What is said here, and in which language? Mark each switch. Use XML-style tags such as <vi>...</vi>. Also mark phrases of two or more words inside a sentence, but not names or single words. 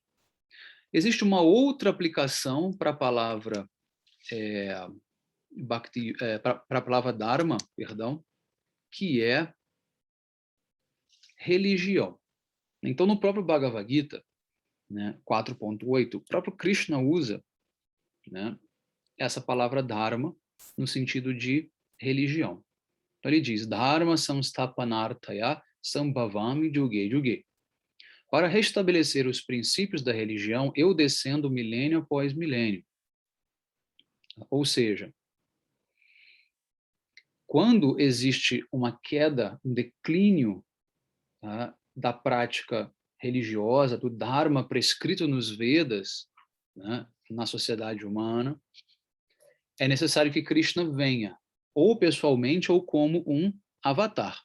<pt>Existe uma outra aplicação para a palavra Bhakti, para a palavra Dharma, perdão, que é religião. Então, no próprio Bhagavad Gita, né, 4.8, o próprio Krishna usa, né, essa palavra Dharma no sentido de religião. Então, ele diz,</pt> <sa>Dharma samsthapanarthaya sambhavami yuge yuge.</sa> <pt>Para restabelecer os princípios da religião, eu descendo milênio após milênio. Ou seja, quando existe uma queda, um declínio, tá, da prática religiosa, do Dharma prescrito nos Vedas, né, na sociedade humana, é necessário que Krishna venha, ou pessoalmente ou como um avatar.</pt>